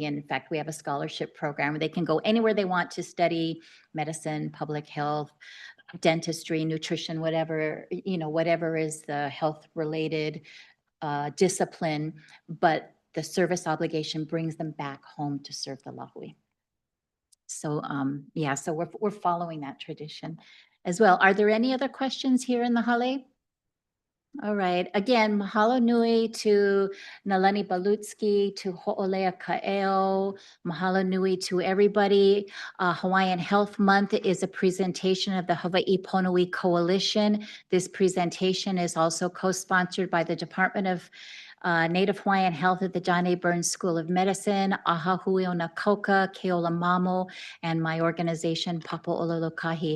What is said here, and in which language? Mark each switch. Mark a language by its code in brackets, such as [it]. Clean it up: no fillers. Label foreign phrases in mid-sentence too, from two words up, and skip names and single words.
[en] And in fact, we have a scholarship program where they can go anywhere they want to study medicine, public health, dentistry, nutrition, whatever, whatever is the health related discipline, but the service obligation brings them back home to serve the lahui. So so we're following that tradition as well. Are there any other questions here in the hale? All right. Again, [haw] mahalo nui [en] to Nālani Balutski, to Hoʻoleia Kaʻeo. [haw] Mahalo nui [en] to everybody. Hawaiian Health Month is a presentation of the Hawaii Ponowi Coalition. This presentation is also co-sponsored by the Department of Native Hawaiian Health at the John A. Burns School of Medicine, Aha Hui o na Koka, Keola Mamo, and my organization, Papaʻololokahi.